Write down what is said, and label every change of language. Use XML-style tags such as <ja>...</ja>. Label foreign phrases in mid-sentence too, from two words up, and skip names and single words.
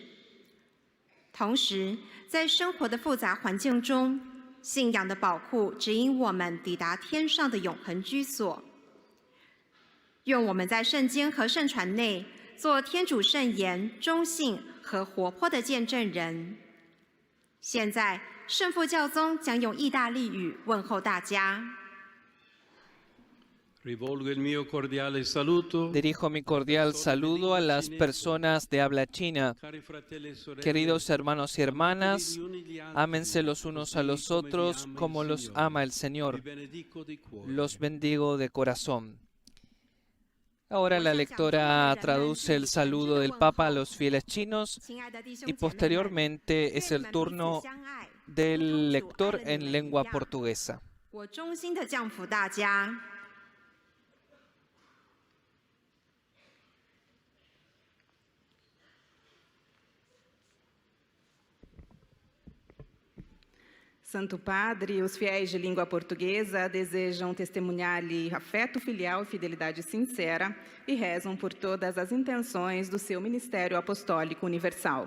<zh>同时，在生活的复杂环境中，信仰的宝库指引我们抵达天上的永恒居所。愿我们在圣经和圣传内做天主圣言忠信和活泼的见证人。现在，圣父教宗将用意大利语问候大家。</zh> <es>Dirijo mi cordial saludo a las personas de habla china. Queridos hermanos y hermanas, ámense los unos a los otros como los ama el Señor. Los bendigo de corazón. Ahora la lectora traduce el saludo del Papa a los fieles chinos y posteriormente es el turno del lector en lengua portuguesa.</es> <zh>我衷心的降福大家。</zh> <pt>Santo Padre, os fiéis de língua portuguesa desejam testemunhar-lhe afeto filial e fidelidade sincera e rezam por todas as intenções do seu ministério apostólico universal.</pt>